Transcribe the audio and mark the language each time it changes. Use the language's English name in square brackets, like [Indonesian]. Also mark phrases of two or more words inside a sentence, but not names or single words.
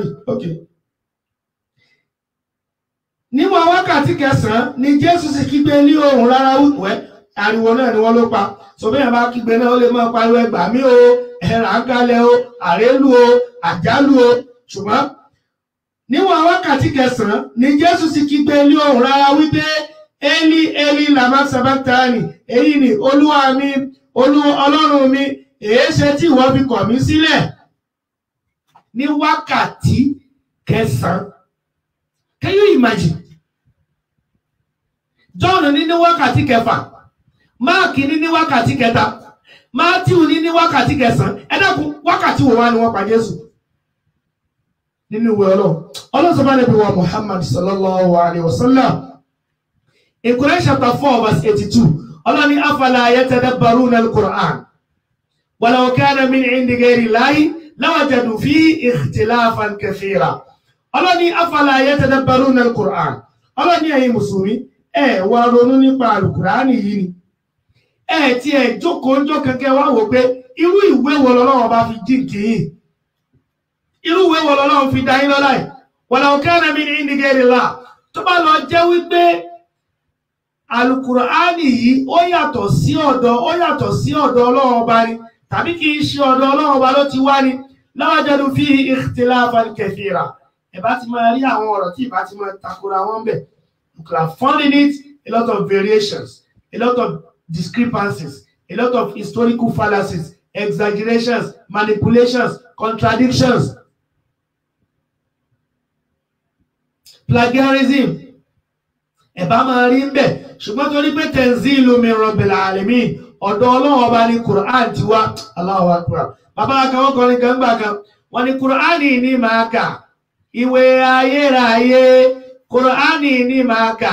[Yoruba] níwọ̀n wákàtí kẹsàn-án ni Jésù sì kígbe ní ohùn rárá ariwo náà ni wọ́n ló pa so bí yàn bá kígbe náà ó lè máa pariwo ẹ gbà mí o ẹ̀rànkalẹ̀ o àrélù o àjálù o ṣùgbọ́n níwọ̀n wákàtí kẹsàn-án ni Jésù sì kígbe ní ohùn rárá wípé [Aramaic] אלי אלי למה שבקתני [Yoruba] èyí ni Olúwa mi Ọlọ́run mi èéṣe tí ìwọ fi kọ̀ mí sílẹ̀. Ní wákàtí kẹsàn-án. [English] Can you imagine? [Yoruba] John ní wákàtí kẹfà, Mark ní wákàtí kẹta, Matthew ní wákàtí kẹsàn-án. Ẹ dákun wákàtí wo wá ni wọ́n pa Jésù? Nínú ìwé Ọlọ́run sọ bá Ànábì wa Muhammad [Arabic] صلى الله عليه وسلم. [English] In Quran chapter 4 verse 82, [Arabic] Allah ni أفلا يتدبرون القرآن. ولو كان من عند غير الله لوجدوا فيه اختلافا كثيرا. Ọlọ́ni أفلا يتدبرون القرآن. [Yoruba] Ọlọ́ni ẹ̀yin mùsùlùmí wá ronú nípa al-Qur'ani yìí ni. Tí ẹ jókòó ń jó kẹ́kẹ́ wá wò pé irú ìwé wo lọ́lọ́run bá fi jíǹkì yìí. Irú ìwé wo lọ́lọ́run fi dá yín lọ́lá yìí. [Arabic] ولو كان من عند غير الله. [Yoruba] Tó bá lọ jẹ́ wípé al-Qur'ani yìí ó yàtọ̀ sí ọ̀dọ̀ Ọlọ́run ọba ni tàbí kì í ṣe ọ̀dọ̀ Ọlọ́run ọba ló ti wá ni [Arabic] لوجدوا فيه اختلافا كثيرا. [Yoruba] Ẹ bá ti máa rí àwọn ọ̀rọ̀ tí ìbá ti máa takora wọn bẹ̀. [English] You could have found in it a lot of variations, a lot of discrepancies, a lot of historical fallacies, exaggerations, manipulations, contradictions, plagiarism. [Yoruba] Ẹ bá máa rí ń bẹ̀. Ṣùgbọ́n torí pé [Arabic] تنزيل من رب العالمين, [Yoruba] ọ̀dọ̀ Ọlọ́run ọba ní Qur'an ti wá. [Arabic] الله أكبر. [Yoruba] Bàbá akẹ́wọ́n kọrin kan gbà kan, wọ́n ní Qur'ani ní máa kà. Ìwé ayérayé, Qur'ani ní máa kà.